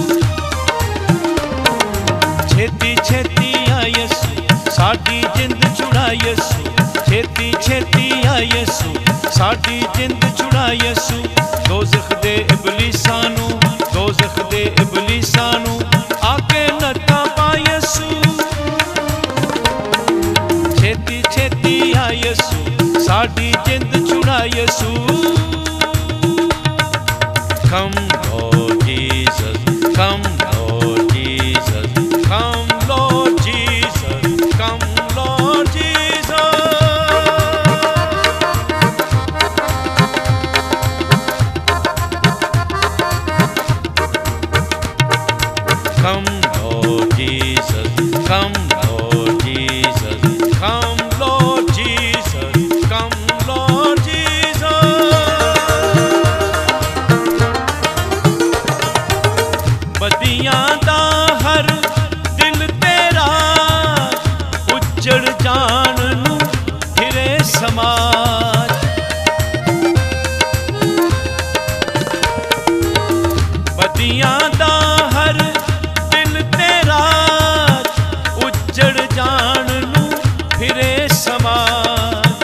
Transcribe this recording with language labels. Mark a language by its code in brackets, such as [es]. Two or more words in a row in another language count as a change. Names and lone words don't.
[pa] ਛੇਤੀ ਛੇਤੀ ਆ ਯਿਸੂ, ਸਾਡੀ ਜਿੰਦ ਛੁਡਾ ਯਿਸੂ, ਛੇਤੀ ਛੇਤੀ ਆ ਯਿਸੂ, ਸਾਡੀ ਜਿੰਦ ਛੁਡਾ ਯਿਸੂ। ਦੋਜ਼ਖ਼ ਦੇ ਇਬਲੀਸਾਂ ਨੂੰ, ਦੋਜ਼ਖ਼ ਦੇ ਇਬਲੀਸਾਂ ਨੂੰ, ਆਕੇ ਨੱਥਾ ਪਾ ਯਿਸੂ। ਛੇਤੀ ਛੇਤੀ ਆ ਯਿਸੂ, ਸਾਡੀ ਜਿੰਦ ਛੁਡਾ ਯਿਸੂ। [en] Come Lord Jesus, come Lord Jesus, come Lord Jesus, come Lord Jesus. Come Lord Jesus, come Lord Jesus, come Lord Jesus, come Lord Jesus. [pa] ਬਦੀਆਂ ਦਾ ਹਰ ਦਿਲ ਤੇਰਾ ਉਜੜ ਜਾਣ ਨੂੰ ਫਿਰੇ ਸਮਾਜ। ਬਦੀਆਂ ਦਾ ਹਰ ਦਿਲ ਤੇਰਾ ਉਜੜ ਜਾਣ ਨੂੰ ਫਿਰੇ ਸਮਾਜ।